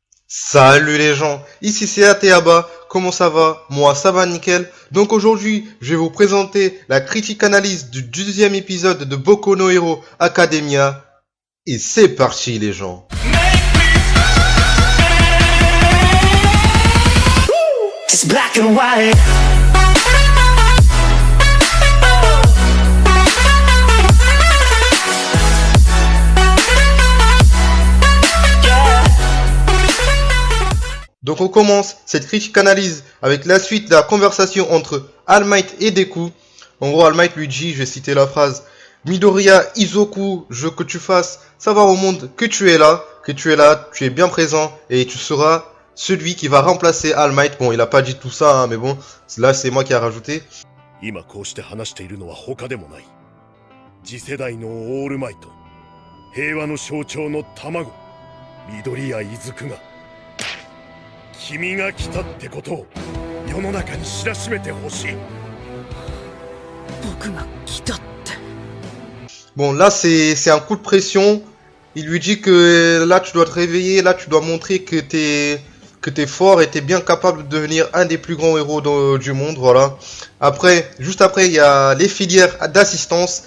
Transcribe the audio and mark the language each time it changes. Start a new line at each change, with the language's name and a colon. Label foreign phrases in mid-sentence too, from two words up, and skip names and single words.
French: Salut les gens, ici c'est Ateaba, comment ça va? Moi ça va nickel. Donc aujourd'hui, je vais vous présenter la critique analyse du 12e épisode de Boku no Hero Academia. Et c'est parti les gens.
English: It's black and white.
French: Donc on commence cette critique analyse avec la suite de la conversation entre All Might et Deku. En gros, All Might lui dit, je vais citer la phrase: Midoriya Izoku, je veux que tu fasses savoir au monde que tu es là, tu es bien présent et tu seras celui qui va remplacer All Might. Bon, il a pas dit tout ça, hein, mais bon, là c'est moi qui ai rajouté.
Japanese: 今こうして話しているのは他でもない。次世代のオールマイト、平和の象徴の卵、緑谷伊豆が君が来たってことを世の中に知らしめてほしい。僕が来たって。
French: Bon, là c'est un coup de pression. Il lui dit que là tu dois te réveiller, là tu dois montrer que t'es fort et t'es bien capable de devenir un des plus grands héros du monde, voilà. Après, juste après, il y a les filières d'assistance.